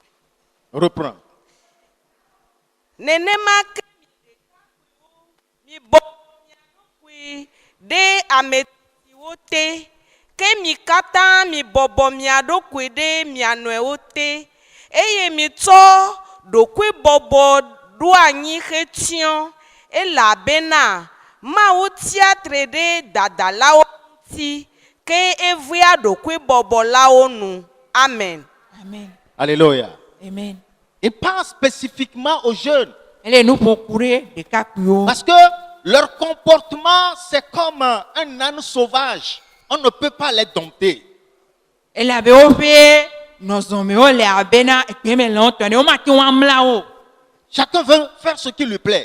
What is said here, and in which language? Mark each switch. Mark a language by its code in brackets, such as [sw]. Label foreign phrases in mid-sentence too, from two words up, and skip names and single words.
[ee] Nenema ke mi bobo mia ɖokui ɖe ametitiwo te ke mi katã mi bɔbɔ mia ɖokui ɖe mia nɔewo te eye mi tsɔ ɖokui bɔbɔ ɖo anyi hetsyɔ elabena Mawu tia tre ɖe dadalawo ŋuti ke evea ɖokui bɔbɔ lawo nu. Amen. Amen. Alléluia. Amen. [fr] Il parle spécifiquement aux jeunes. Parce que leur comportement, c'est comme un âne sauvage. On ne peut pas les dompter. Chacun veut faire ce qui lui plaît.